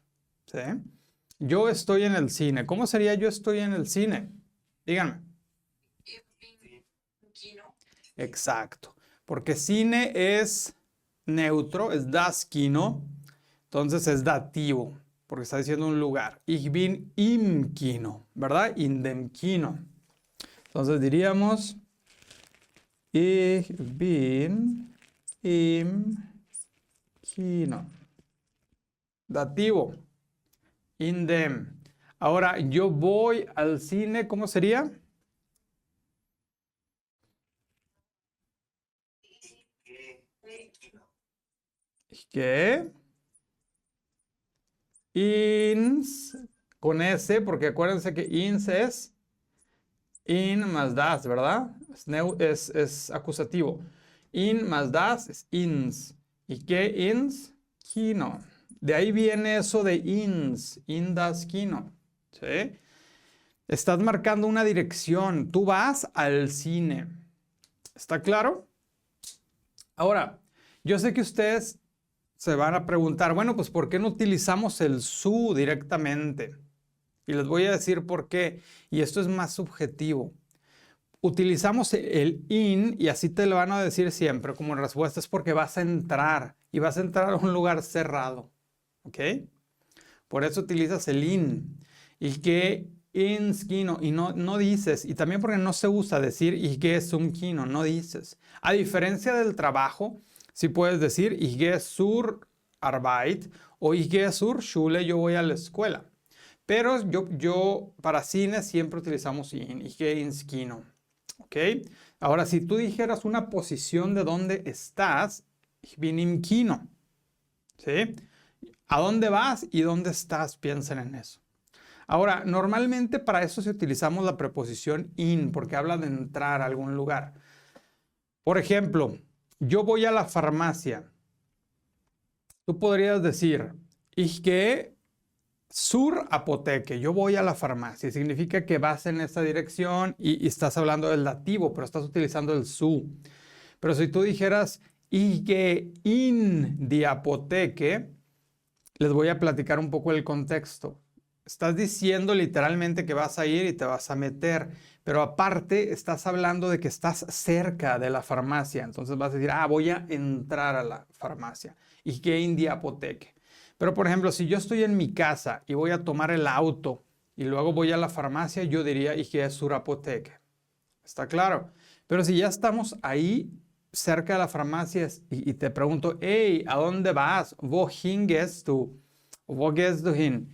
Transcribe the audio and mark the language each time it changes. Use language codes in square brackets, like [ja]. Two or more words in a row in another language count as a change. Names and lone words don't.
[es] ¿Sí? Yo estoy en el cine. ¿Cómo sería yo estoy en el cine? Díganme. Exacto. Porque cine es neutro, es [de] das Kino. [es] Entonces es dativo, porque está diciendo un lugar. [de] Ich bin im Kino, ¿verdad? In dem Kino. [es] Entonces diríamos, [de] ich bin im Kino. Dativo. In dem. [es] Ahora, yo voy al cine, ¿cómo sería? ¿Qué? Ins, con S, porque acuérdense que ins es in más das, ¿verdad? Es acusativo. In más das es ins. ¿Y qué ins? Kino. De ahí viene eso de ins, [de] in das Kino. [es] ¿Sí? Estás marcando una dirección. Tú vas al cine. ¿Está claro? Ahora, yo sé que ustedes se van a preguntar, bueno, pues ¿por qué no utilizamos el su directamente? Y les voy a decir por qué. Y esto es más subjetivo. Utilizamos el in y así te lo van a decir siempre como respuesta, es porque vas a entrar y vas a entrar a un lugar cerrado. ¿Ok? Por eso utilizas el in. Y que inskino y no dices, y también porque no se usa decir y que es un kino, no dices. A diferencia del trabajo, sí puedes decir [de] ich gehe zur Arbeit [es] o [de] ich gehe zur Schule, [es] yo voy a la escuela. Pero yo para cine siempre utilizamos in, [de] ich gehe ins Kino. [es] ¿Ok? Ahora, si tú dijeras una posición de dónde estás, [de] ich bin im Kino. [es] ¿Sí? ¿A dónde vas y dónde estás? Piensen en eso. Ahora, normalmente para eso sí utilizamos la preposición in, porque habla de entrar a algún lugar. Por ejemplo, yo voy a la farmacia. Tú podrías decir, [de] ich gehe zur Apotheke, [es] yo voy a la farmacia. Significa que vas en esa dirección y estás hablando del dativo, pero estás utilizando el su. Pero si tú dijeras, [de] ich gehe in die Apotheke, [es] les voy a platicar un poco el contexto. Estás diciendo literalmente que vas a ir y te vas a meter, pero aparte estás hablando de que estás cerca de la farmacia. Entonces vas a decir, voy a entrar a la farmacia. [de] Ich gehe in die Apotheke. [es] Pero por ejemplo, si yo estoy en mi casa y voy a tomar el auto y luego voy a la farmacia, yo diría, [de] ich gehe zur Apotheke. [es] ¿Está claro? Pero si ya estamos ahí cerca de la farmacia y te pregunto, hey, ¿a dónde vas? [de] Wohin gehst du? Wo gehst du hin?